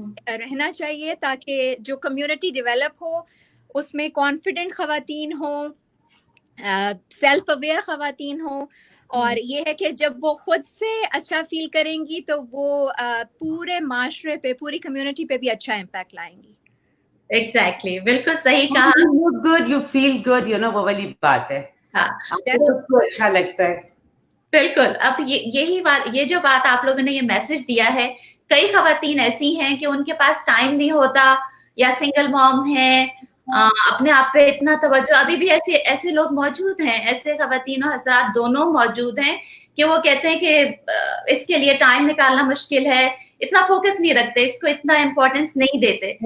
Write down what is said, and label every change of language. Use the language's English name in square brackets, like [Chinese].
[Hindi] रहना चाहिए, ताकि जो कम्युनिटी डेवलप हो उसमें कॉन्फिडेंट खवातीन हो, सेल्फ अवेयर खवातीन हो, और ये है कि जब वो खुद से अच्छा फील करेंगी तो वो पूरे माशरे पे, पूरी कम्युनिटी पे भी अच्छा इम्पैक्ट लाएंगी। एग्जैक्टली, बिल्कुल सही कहा। [English] You look good, you feel good, you know, [Hindi] वो वाली बात है। हाँ, आपको अच्छा लगता है। बिल्कुल। अब यही बात, ये जो बात आप लोगों ने ये मैसेज दिया है, कई खवातीन ऐसी हैं कि उनके पास टाइम नहीं होता, या सिंगल मॉम है, अपने आप पे इतना तवज्जो, अभी भी ऐसे लोग मौजूद हैं, ऐसे खवातीन और हज़रात दोनों मौजूद हैं कि वो कहते हैं कि इसके लिए टाइम निकालना मुश्किल है, इतना फोकस नहीं रखते, इसको इतना इम्पोर्टेंस नहीं देते।